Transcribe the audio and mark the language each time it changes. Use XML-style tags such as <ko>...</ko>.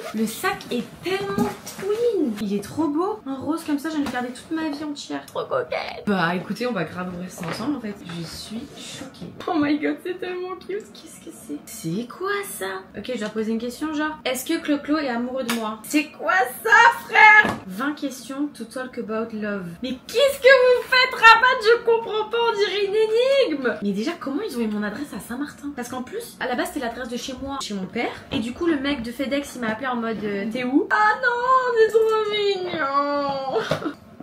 <fr>Le sac est tellement twin. Il est trop beau. Un rose comme ça, j'en ai gardé toute ma vie entière. Trop coquette. Bah écoutez, on va grave ouvrir ça ensemble en fait. Je suis choquée.</fr> <en>Oh my god,</en> <fr>c'est tellement cute. Qu'est-ce que c'est? C'est quoi ça? Ok, je dois poser une question genre. Est-ce que Clo-Clo est amoureux de moi? C'est quoi ça frère?</fr> <en>20 questions to talk about love.</en> <fr>Mais qu'est-ce que vous faites Rabat? Je comprends pas, on dirait une énigme. Mais déjà comment ils ont eu mon adresse à Saint-Martin? Parce qu'en plus à la base c'était l'adresse de chez moi, chez mon père. Et du coup le mec de FedEx il m'a appelé en mode t'es où? Ah non c'est trop mignon.</fr>